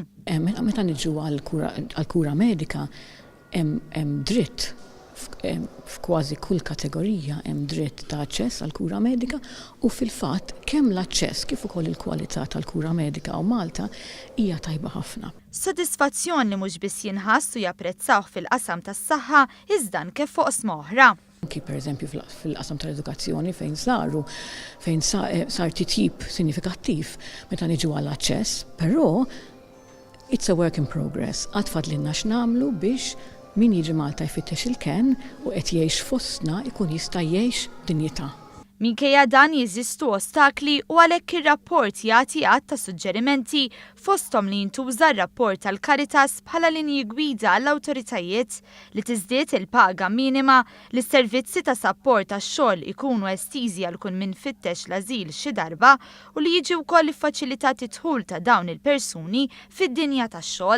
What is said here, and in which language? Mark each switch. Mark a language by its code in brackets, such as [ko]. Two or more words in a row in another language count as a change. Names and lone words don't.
[mt] Meta niġu għall-kura medika hemm dritt f'kważi kull kategorija hemm dritt ta' aċċess għal kura medika u fil-fatt kemm l-aċċess kif ukoll il-kwalità tal-kura medika u Malta hija tajba ħafna. Sodisfazzjon li mhux biss jinħass u japprezzawh fil-qasam tas-saħħa iżda anke fuq oqsma oħra. Anki pereżempju fil-qasam tal-edukazzjoni fejn sar titjib sinifikattiv meta niġu għall-aċċess, però [en] it's a work in progress. [mt] Għad fadlinna x'nagħmlu biex min jiġi Malta jfittex il-ken u qed jgħix fostna ikun jista' jgħix dinjità. Minkejja dan jeżistu ostakli u għalhekk ir-rapport jagħti għadd ta' suġġerimenti fosthom li jintuża r-rapport tal-Caritas bħala linji gwida għall-awtoritajiet li tiżdied il-paga minima, li s-servizzi ta' sapport tax-xogħol ikunu estiżi għal kull min fittex l-ażil xi darba u li jiġi wkoll iffaċilitat id-dħul ta' dawn il-persuni fid-dinja tax-xogħol.